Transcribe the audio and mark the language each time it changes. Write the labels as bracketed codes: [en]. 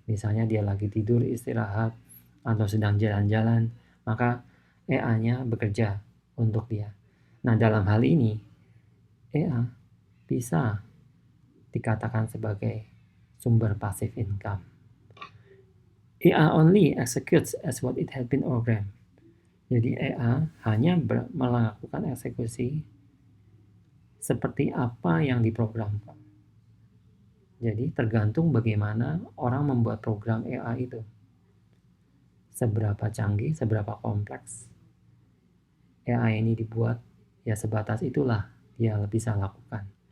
[id] Misalnya dia lagi tidur, istirahat, atau sedang jalan-jalan, maka EA-nya bekerja untuk dia. Nah, dalam hal ini, EA bisa dikatakan sebagai sumber passive income. [en] EA only executes as what it had been programmed. [id] Jadi EA hanya melakukan eksekusi seperti apa yang diprogramkan. Jadi tergantung bagaimana orang membuat program EA itu. seberapa canggih, seberapa kompleks AI ini dibuat, ya sebatas itulah dia bisa lakukan.